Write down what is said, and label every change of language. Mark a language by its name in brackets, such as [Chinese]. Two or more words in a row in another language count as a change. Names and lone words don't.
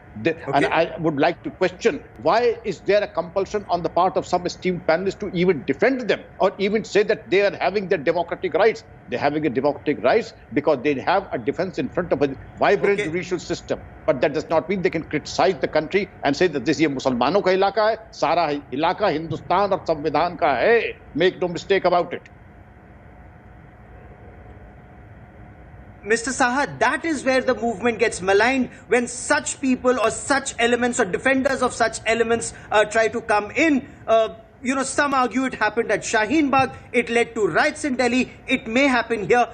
[English] And I would like to question, why is there a compulsion on the part of some esteemed panelists to even defend them or even say that they are having their democratic rights? They're having a democratic rights because they have a defense in front of a vibrant judicial system. But that does not mean they can criticize the country and say that this is [Hindi] मुसलमानों का इलाका है, सारा इलाका हिंदुस्तान और संविधान का है. [English] Make no mistake about it. Mr. Saha, that is where the movement gets maligned, when such people or such elements or defenders of such elements try to come in. Some argue it happened at Shaheen Bagh, it led to riots in Delhi, it may happen here.